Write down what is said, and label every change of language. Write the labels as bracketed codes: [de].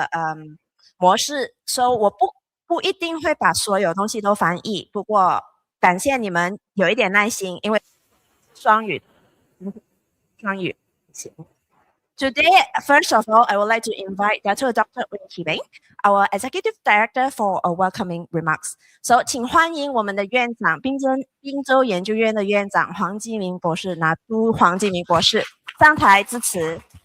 [zh] 大家好，今天会是双语的模式， 所以我不一定会把所有东西都翻译，不过感谢你们有一点耐心，因为双语，双语，行。 [en] Today, first of all, I would like to invite Dr. Wen Qibing, our Executive Director, for a welcoming remarks. [zh] So, 请欢迎我们的院长，宾州研究院的院长黄基明博士，拿督黄基明博士上台致辞。